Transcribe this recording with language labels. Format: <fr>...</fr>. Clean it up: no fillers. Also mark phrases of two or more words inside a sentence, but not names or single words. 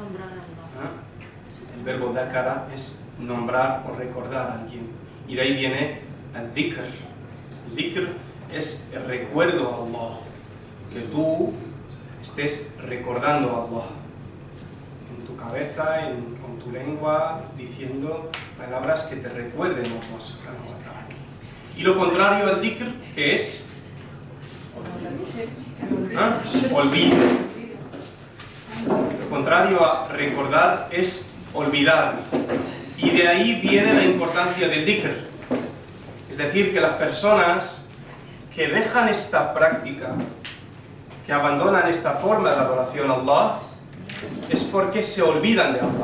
<es>El verbo dhakara es nombrar o recordar a alguien. Y de ahí viene el dhikr. El dhikr es el recuerdo a Allah. Que tú estés recordando a Allah. En tu cabeza, con tu lengua, diciendo palabras que te recuerden a Allah</es> <ar>سبحانه وتعالى.</ar> <es>Y lo contrario al dhikr, ¿qué es? Olvido. Lo contrario a recordar es olvidar. Y de ahí viene la importancia del dhikr. Es decir, que las personas que dejan esta práctica, que abandonan esta forma de adoración a Allah, es porque se olvidan de Allah.</es>